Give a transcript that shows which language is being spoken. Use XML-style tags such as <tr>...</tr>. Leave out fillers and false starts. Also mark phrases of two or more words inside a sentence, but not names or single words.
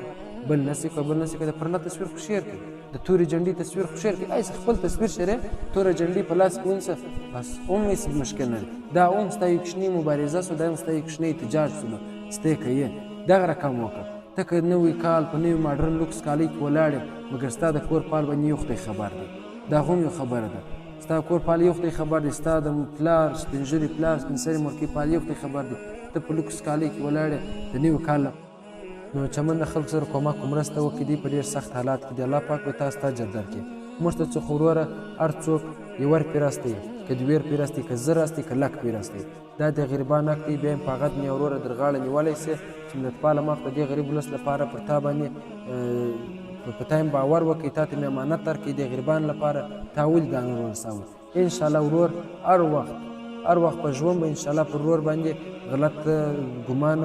<ps>بل نسي کوئ بل نسي کوئ د پرله تصویر خو شیر کړئ د تورې جنډې تصویر خو شیر کړئ ایسه خپل تصویر شیرې توره جنډې په لاس کې ونیسه بس هم هېڅ مشکل نه دی دا هم ستا یو کوچنۍ مبارزه سو دا هم ستا یو کوچنی احتجاج سولو چې ته یې کوې دغه رقم وکړه ته که نوی کال په نوي ماډرن لوکس کالۍ کې ولاړ یې مګر ستا د کور پال باندې یو خدای خبر دی دا هم یو خبره ده ستا کور پال یو خدای خبر دی ستا د پلار سپین ږیري پلار سپین سرې مورکۍ پال یو خدای خبر دی ته په لوکس کالۍ کې ولاړ یې د نوي کال نو چمن د خلکو سره کومک مرسته وکړي دوی په ډېر سخت حالات کې دي الله پاک به تاسو ته اجر درکړي موږ ته څه خو وروره هر څوک یو ور پرې راستی که دوې پرې راستی که زر راستی که لک پرې راستی دا د غریبان حق دی بیا هم په هغه دنیا وروره در غاړه نیولی سي چې ملتپاله مخ د دې غریب ولس لپاره پر تا باندې په تا هم باور وکړي تا ته مې امانت درکړي د غریبانو لپاره تا ولې دا نور ورسوي انشاءالله ورور هر وخت په ژوند به انشاءالله پر ورور باندې غلط ګمان</ps>